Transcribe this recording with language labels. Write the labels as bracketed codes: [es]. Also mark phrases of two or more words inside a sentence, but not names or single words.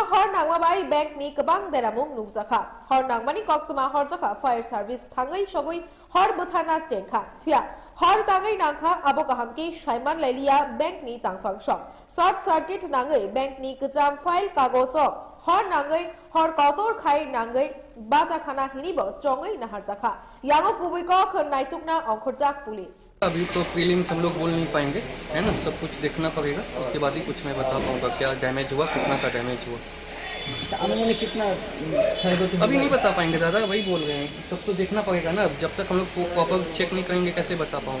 [trp] হর নাংমাবাই ব্যাংকনি গোবাং দেরামুং নুকজাখা হর নাংমানি কক্তমা হরজাখা [en] fire service [trp] থাঙ্গাই সগৈ হর বুথানা চেংখা ফিয়া হর তাঙ্গাই নাংখা আবো কাহামকি সাইমান লাইলিয়া ব্যাংকনি তাংফাংসং [en] short circuit [trp] নাঙ্গাই ব্যাংকনি গজাম ফাইল কাগজ হর নাঙ্গাই হর কতর খাই নাঙ্গাই বাজাখানা হিনিব চঙ্गाई नाहरजाखा यांगो कुबैको नाइतुकना अंखरजाक पुलिस। [hi] अभी तो प्रीलिम्स हम लोग बोल नहीं पाएंगे, है ना, सब कुछ देखना पड़ेगा, उसके बाद ही कुछ मैं बता पाऊंगा क्या डैमेज हुआ, कितना का डैमेज हुआ। कितना अभी नहीं बता पाएंगे, ज्यादा वही बोल रहे हैं, सब तो देखना पड़ेगा ना। जब तक हम लोग [en] proper check [hi] नहीं करेंगे कैसे बता पाऊंगा।